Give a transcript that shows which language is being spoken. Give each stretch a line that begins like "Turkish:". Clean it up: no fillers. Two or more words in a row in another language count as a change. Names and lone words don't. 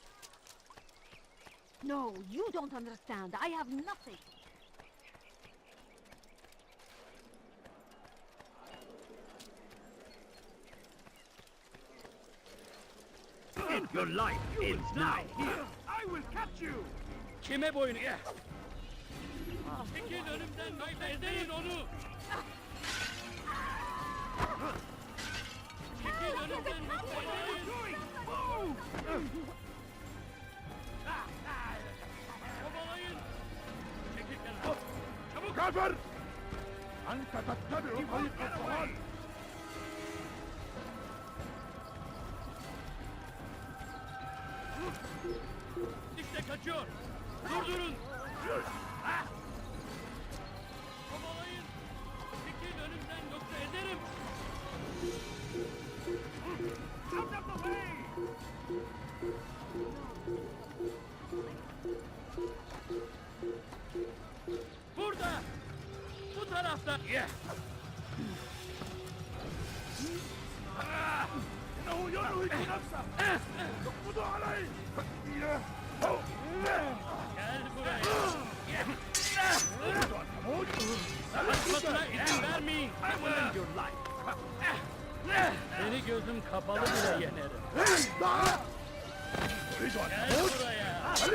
English: No, you don't understand. I have nothing. Your life ends now. Here, I will catch you.
Turkish: Kime boyun ya? Çekil önümden, ezeyin onu. Çekil önümden, ezeyin. Kovalayın. Çekil kenara. Çabuk.
Arabic: كافر! أنت تتبع طريق الضلال.
Turkish: İşte kaçıyor. Durdurun. Kovalayın. Çekil önümden yoksa ederim.
English: Out of the way!
Turkish: Burada. Bu tarafta.
Arabic: إنه يرهق نفسه. يقبض عليه.
Turkish: Gel buraya. Kaçmasına izin vermeyin. Seni gözüm kapalı bile yenerim. Gel buraya.